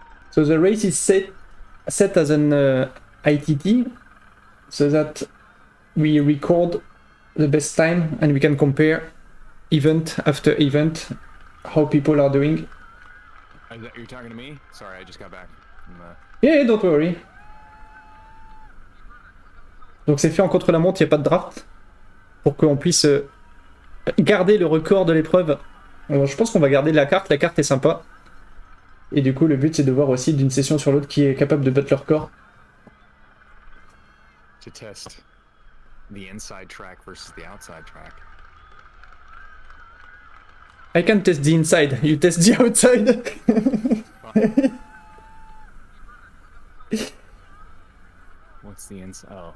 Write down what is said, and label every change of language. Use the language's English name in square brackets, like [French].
[English] So the race is set as an ITT, so that we record the best time and we can compare event after event how people are doing. You're talking to me? Sorry, I just got back from Yeah, don't worry. [French] Donc c'est fait en contre-la-montre, il n'y a pas de draft. Pour qu'on puisse garder le record de l'épreuve. Je pense qu'on va garder la carte est sympa. Et du coup, le but c'est de voir aussi d'une session sur l'autre qui est capable de battre le record. [English] to test the inside track versus the outside track. I can test the inside, you test the outside. What's the inside? Oh.